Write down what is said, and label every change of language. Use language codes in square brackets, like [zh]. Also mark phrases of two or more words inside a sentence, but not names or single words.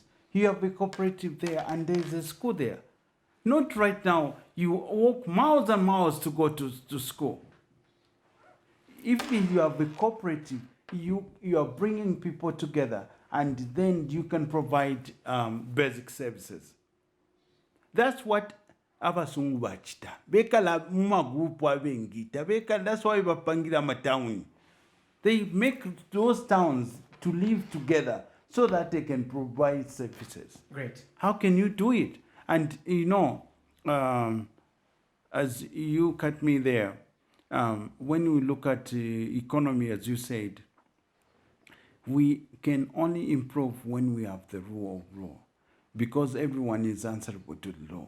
[en] You have a cooperative there and there's a school there. Not right now, you walk miles and miles to go to school. If you have a cooperative, you are bringing people together and then you can provide basic services. That's what [bem] abasungu bachita. Bekala mumagrupu abengita. Bekala, [en] that's why [bem] bapangira matauni. [en] They make those towns to live together so that they can provide services. Great. How can you do it? And as you cut me there, when we look at economy, as you said, we can only improve when we have the rule of law, because everyone is answerable to the law.